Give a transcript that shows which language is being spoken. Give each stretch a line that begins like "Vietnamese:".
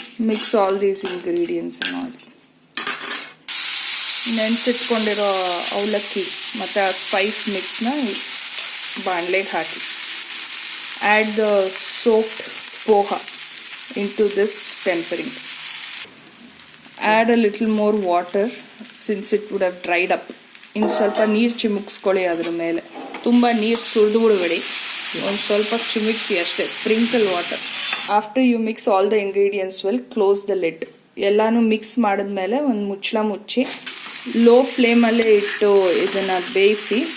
English: mix all these ingredients
Kannada: ಮಾಡಿ ನೆನೆಸಿಟ್ಕೊಂಡಿರೋ ಅವಲಕ್ಕಿ ಮತ್ತು ಆ Spice ಮಿಕ್ಸ್ನ ಬಾಣಲೆಗೆ hockey.
English: Add the soaked poha into this tempering. Add a little more water since it would have dried up.
Kannada: ಇನ್ನು ಸ್ವಲ್ಪ ನೀರು ಚಿಮುಕ್ಸ್ಕೊಳ್ಳಿ ಅದ್ರ ಮೇಲೆ. ತುಂಬ ನೀರು ಸುರಿದು ಬಿಡಬೇಡಿ, ಒಂದು ಸ್ವಲ್ಪ ಚಿಮುಕ್ಸಿ ಅಷ್ಟೇ.
English: Sprinkle water. After you mix all the ingredients well, close the lid.
Kannada: ಎಲ್ಲಾನು ಮಿಕ್ಸ್ ಮಾಡಿದ್ಮೇಲೆ ಒಂದು ಮುಚ್ಚಳ ಮುಚ್ಚಿ ಲೋ ಫ್ಲೇಮಲ್ಲೇ ಇಟ್ಟು ಇದನ್ನ ಬೇಯಿಸಿ.